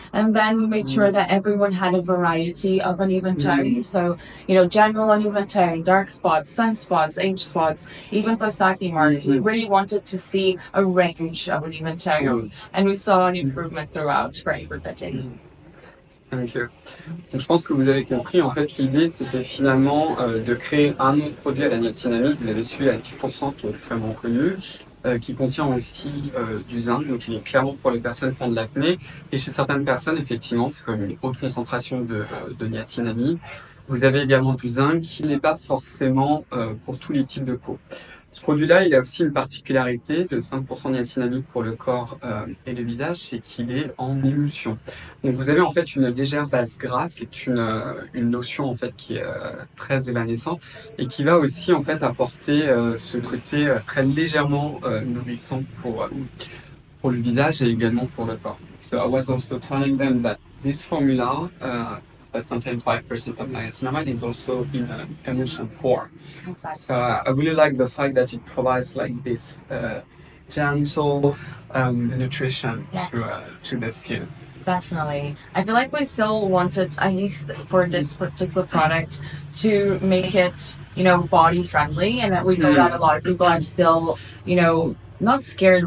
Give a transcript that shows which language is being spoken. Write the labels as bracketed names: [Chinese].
[English] And then we made sure that everyone had a variety of uneven tone. So, you know, general uneven tone, dark spots, sunspots, age spots, even post-acne marks. We really wanted to see a range of uneven tone. And we saw an improvement throughout for everybody. [French] Donc, je pense que vous avez compris, en fait, l'idée, c'était finalement de créer un autre produit à la niacinamide. Vous avez celui à 10% qui est extrêmement connu, qui contient aussi du zinc, donc il est clairement pour les personnes qui ont de l'acné. Et chez certaines personnes, effectivement, c'est comme une haute concentration de niacinamide. Vous avez également du zinc qui n'est pas forcément pour tous les types de peau. Ce produit-là, il a aussi une particularité de 5% de niacinamide pour le corps et le visage, c'est qu'il est en émulsion. Donc vous avez en fait une légère base grasse, qui est une lotion en fait qui est très évanescente et qui va aussi en fait apporter ce côté très légèrement nourrissant pour le visage et également pour le corps. [English] So I was also telling them that this formula that contain 5% of niacinamide is also in emulsion form. Exactly. So I really like the fact that it provides like this gentle nutrition to the skin. Definitely. I feel like we still wanted, at least for this particular product, to make it, you know, body friendly, and that we feel that a lot of people are still, you know, not scared.